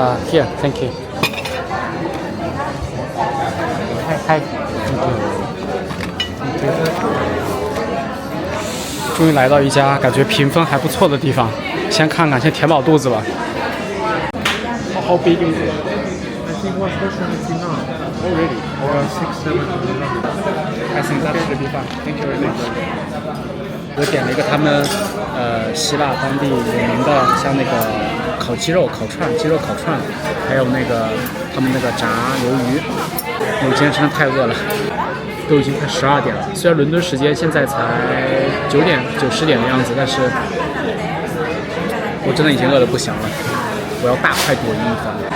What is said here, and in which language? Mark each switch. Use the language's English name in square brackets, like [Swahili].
[English] Here, thank you. Hi, thank you. [Chinese] 终于来到一家感觉评分还不错的地方，先看看，先填饱肚子吧。 [English] How big is it? I think one person is enough. Oh, really? Or 6, 7. I think that should be fine. Thank you very much. [Chinese] 我点了一个他们希腊当地有名的，像那个烤鸡肉烤串、鸡肉烤串，还有那个他们那个炸鱿鱼。我今天真的太饿了，都已经快12点了。虽然伦敦时间现在才9点、9、10点的样子，但是我真的已经饿得不行了，我要大快朵颐一番。